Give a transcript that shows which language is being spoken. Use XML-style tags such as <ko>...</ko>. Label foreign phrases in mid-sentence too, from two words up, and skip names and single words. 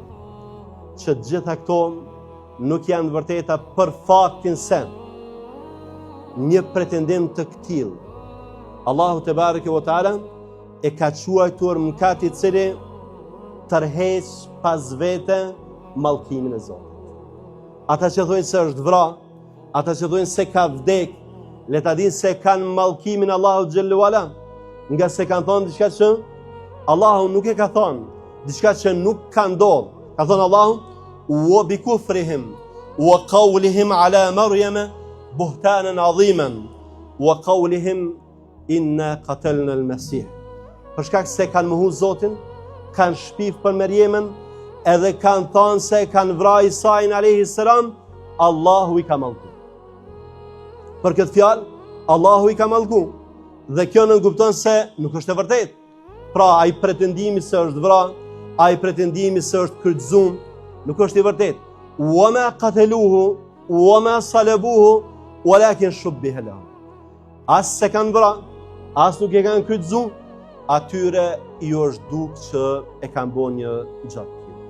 <sq>Që gjitha këto nuk janë vërteta për faktin se një pretendim të këtill Allahu</sq> <ar>تبارك وتعالى</ar> <sq>e ka quajtur mëkati i cili tërheq pas vete mallkimin e Zotit. Ata që thonë se është vra, ata që thonë se ka vdek, le ta dinë se kanë mallkimin Allahu</sq> <ar>جل وعلا,</ar> <sq>nga se kanë thonë diçka që Allahu nuk e ka thonë, diçka që nuk ka ndodhur. Ka thonë Allahu:</sq> <ar>"وبكفرهم وقولهم على مريم بهتانا عظيما وقولهم إنا قتلنا المسيح."</ar> <sq>Për shkak se kanë mohu Zotin, kanë shpif për Merjemen, edhe kanë thonë se kanë vrarë Isain</sq> <ar>عليه السلام,</ar> <sq>Allahu i ka mallku. Për këtë fjalë, Allahu i ka mallku. Dhe kjo nënkupton se nuk është e vërtetë. Pra, ai pretendimi se është vrarë, ai pretendimi se është kryqëzuar, nuk është i vërtetë.</sq> <ar>وما قتلوه وما صلبوه ولكن شبه لهم.</ar> <sq>As se kanë vrarë, as nuk e kanë kryqëzuar, atyre i është duk që e kanë bërë një gjatë.</sq>